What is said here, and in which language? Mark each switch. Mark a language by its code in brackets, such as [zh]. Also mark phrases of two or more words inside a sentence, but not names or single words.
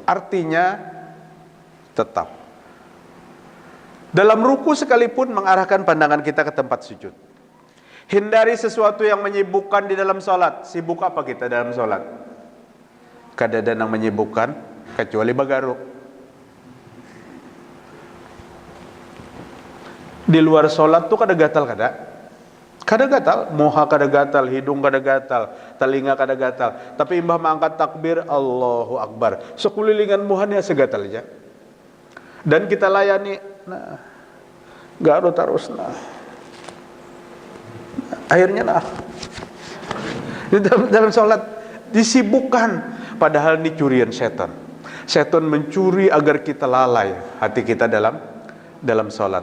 [id] Artinya tetap dalam ruku sekalipun mengarahkan pandangan kita ke tempat sujud. Hindari sesuatu yang menyibukkan di dalam sholat. [bjn] Sibuk apa kita dalam sholat? Kada ada yang menyibukkan kecuali bagaru. Di luar sholat tuh kada gatal kada gatal, moha kada gatal, hidung kada gatal, telinga kada gatal. Tapi imbah mengangkat takbir [ar] الله أكبر, [bjn] sekulilingan muhannya segatal aja. Dan kita layani, nah, garu terus, nah, akhirnya nah, dalam sholat disibukkan, padahal ini curian setan. [id] Setan mencuri agar kita lalai hati kita dalam sholat.